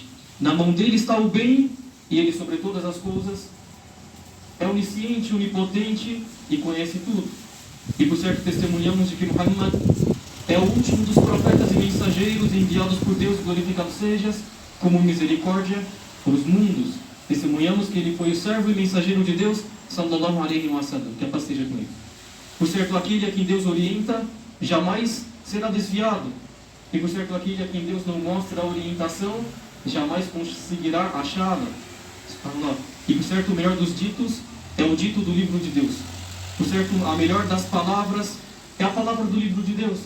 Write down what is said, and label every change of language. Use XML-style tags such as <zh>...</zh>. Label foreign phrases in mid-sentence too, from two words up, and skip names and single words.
<pt>Na mão dele está o bem, e ele sobre todas as coisas é onisciente, onipotente e conhece tudo. E por certo testemunhamos de que Muhammad é o último dos profetas e mensageiros enviados por Deus, glorificado sejas, como misericórdia para os mundos. Testemunhamos que ele foi o servo e mensageiro de Deus,</pt> <ar>صلى الله عليه وسلم,</ar> <pt>que a paz seja com ele. Por certo, aquele a quem Deus orienta jamais será desviado, e por certo, aquele a quem Deus não mostra a orientação jamais conseguirá achá-la. E por certo, o melhor dos ditos é o dito do livro de Deus. Por certo, a melhor das palavras é a palavra do livro de Deus.</pt>